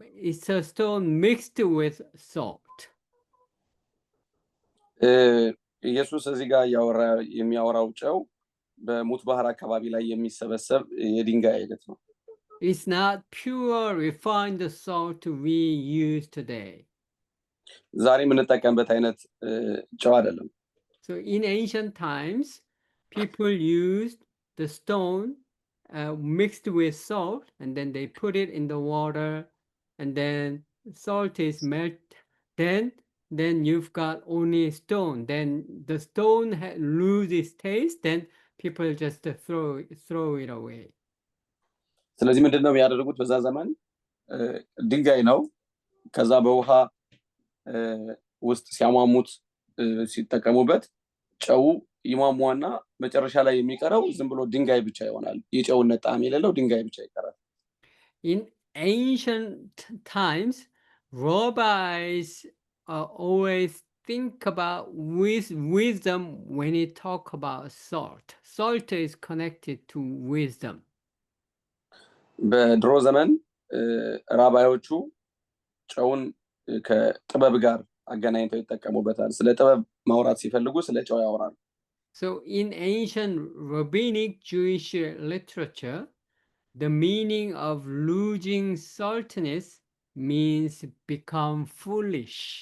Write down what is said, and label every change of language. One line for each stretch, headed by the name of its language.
English: It's a stone mixed with salt.
Amharic: ኢየሱስ እዚህ ጋር የሚያወራው ጨው በሙት ባህር አካባቢ ላይ የሚሰበሰብ የድንጋይ አይነት ነው።
English: It's not pure refined salt we use today.
Amharic: ዛሬ የምንጠቀምበት አይነት ጨው አይደለም።
English: So in ancient times, people used the stone mixed with salt, and then they put it in the water, and then salt is melted. Then you've got only stone. Then the stone loses taste. Then people just throw it away.
Amharic: ስለዚህ ምንድነው የሚያደርጉት? በዛ ዘመን ድንጋይ ነው፣ ከዛ በውሃ ውስጥ ሲያሟሙት ሲጠቀሙበት ጨው ይሟሟና መጨረሻ ላይ የሚቀረው ዝም ብሎ ድንጋይ ብቻ ይሆናል። የጨውነት ጣዕም የሌለው ድንጋይ ብቻ ይቀራል።
English: In ancient times, rabbis always think about wisdom when you talk about salt. Salt is connected to wisdom.
Amharic: በድሮ ዘመን ራባዮቹ ጨውን ከጥበብ ጋር አገናኝተው ይጠቀሙበታል። ስለ ጥበብ ማውራት ሲፈልጉ ስለ ጨው ያወራሉ።
English: So in ancient rabbinic Jewish literature, the meaning of losing saltiness means become foolish.